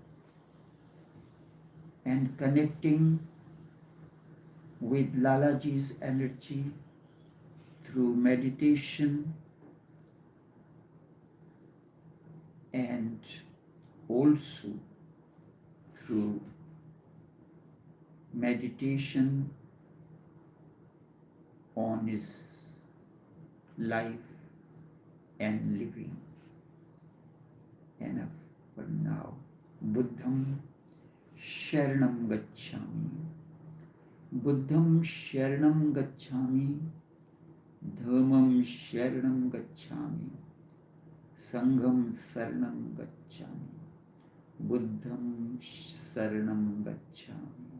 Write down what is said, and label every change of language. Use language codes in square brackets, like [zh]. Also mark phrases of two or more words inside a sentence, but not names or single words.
[en] with Lalaji's energy through meditation and also through meditation on his life and living. Enough for now. [pi] Buddham Sharanam Gacchami. Buddham Sharanam Gacchami. Dhammam Sharanam Gacchami. Sangham Saranam Gacchami. Buddham Saranam Gacchami.